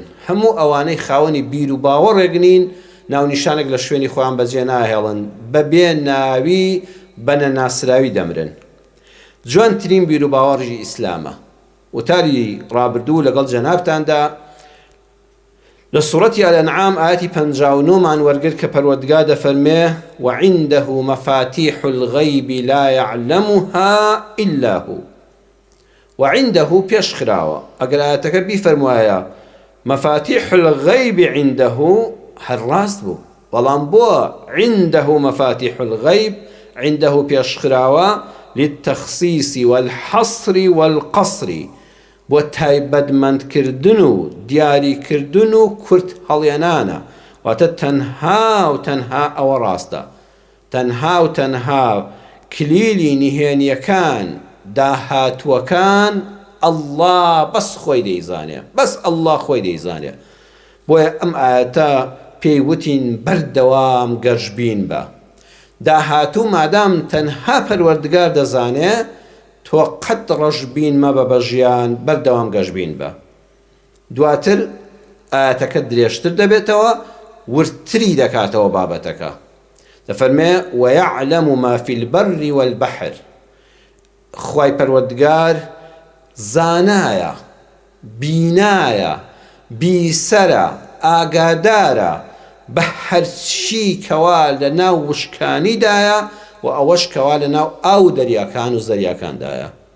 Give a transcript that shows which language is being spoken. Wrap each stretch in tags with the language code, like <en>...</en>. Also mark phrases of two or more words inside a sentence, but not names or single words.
<ckb>هەموو ئەوانەی خاوەنی بیر و باوەڕێک نین، ناونیشانێک لە شوێنی خۆیان بەجێ ناهێڵن، بەبێ ناوی بەنە ناسراوی دەمرن. جوانترین بیر و باوەڕی ئیسلامە. وتاری ڕابردوو لەگەڵ جەنابتاندا لە سوورەتی ئەلئەنعام ئاەتی 59مان وەرگرت کە پەروەردگار دەفەرمێ</ckb> <ar>وعنده مفاتيح الغيب لا يعلمها إلا هو.</ar> <ckb>وعنده پێش خراوە، ئەگەر ئاەتەکە بیفەرموایە</ckb> <ar>مفاتيح الغيب عنده،</ar> <ckb>هەر ڕاست بوو، بەڵام بۆ</ckb> <ar>عنده مفاتيح الغيب عنده</ar> <ckb>پێشخراوە</ckb> <ar>للتخصيص والحصر والقصر</ar> <ckb>بۆ تایبەتمەندکردن و دیاریکردن و کورت هەڵێنانە واتە تەنها و تەنها ئەوە ڕاستە تەنها و تەنها کلیلی نهێنیەکان داهاتووەکان ئەڵڵا بەس خۆی دەیزانێ بەس ئەڵڵا خۆی دەیزانێ بۆیە ئەم ئاەتە پێی وتین بەردەوام گەشبین بە داهاتوو مادام تەنها پەروەردگار دەزانێ تۆ قەت ڕەشبین مەبە بە ژیان بەردەوام گەشبین بە دواتر ئاەتەکە درێژتر دەبێتەوە ورتری دەکاتەوە بابەتەکە دەفەرمێ</ckb> <ar>ويعلم ما في البر والبحر</ar> <ckb>خوای پەروەردگار زانایە بینایە بیسەرە ئاگادارە بە هەرچی کەوا لە ناو وشکانیدایە و ئەوەش کەوا لە ناو ئاو دەریاکان و زەریاکاندایە</ckb>